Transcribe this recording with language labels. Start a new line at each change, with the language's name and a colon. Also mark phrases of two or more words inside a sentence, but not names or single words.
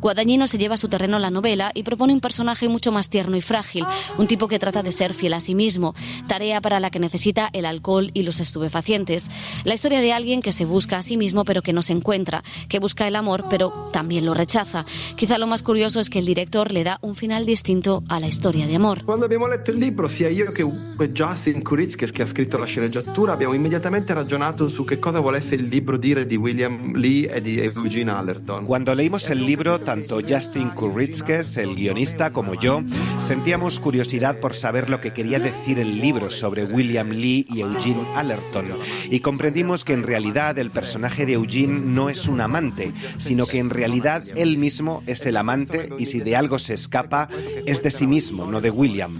Spanish: Guadagnino se lleva a su terreno la novela y propone un personaje mucho más tierno y frágil, un tipo que trata de ser fiel a sí mismo, tarea para la que necesita el alcohol y los estupefacientes. La historia de alguien que se busca a sí mismo pero que no se encuentra, que busca el amor pero también lo rechaza. Quizá lo más curioso es que el director le da un final distinto a la historia de amor.
Italian: Quando abbiamo letto il libro, sia io che Justin Kuritzkes, che ha scritto la sceneggiatura, abbiamo immediatamente ragionato su che cosa volesse il libro dire di William Lee e di Eugene Allerton.
Spanish: Cuando leímos el libro, tanto Justin Kuritzkes, el guionista, como yo, sentíamos curiosidad por saber lo que quería decir el libro sobre William Lee y Eugene Allerton. Y comprendimos que en realidad el personaje de Eugene no es un amante, sino que en realidad él mismo es el amante y si de algo se escapa, es de sí mismo, no de William.